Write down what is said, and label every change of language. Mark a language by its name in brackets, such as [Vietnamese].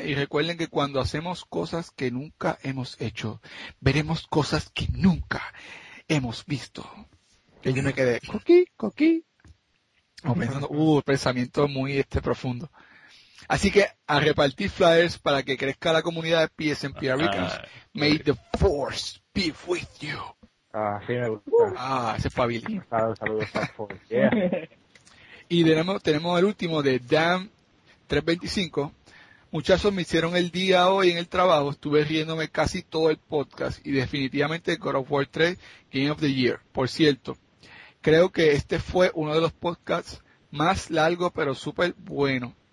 [Spanish] Y recuerden que cuando hacemos cosas que nunca hemos hecho, veremos cosas que nunca hemos visto. Que yo me quedé coqui. O pensando, pensamiento muy profundo. Así que a repartir flyers para que crezca la comunidad de PSN PR Ricans. [English] May the force be with you. [Spanish] Sí, me gusta. Ese es Fabil. Saludos a Force. Yeah. Y tenemos el último de Dam325. Muchachos, me hicieron el día hoy en el trabajo. Estuve riéndome casi todo el podcast. Y definitivamente God of War 3, Game of the Year. Por cierto, creo que este fue uno de los podcasts más largos, pero súper bueno.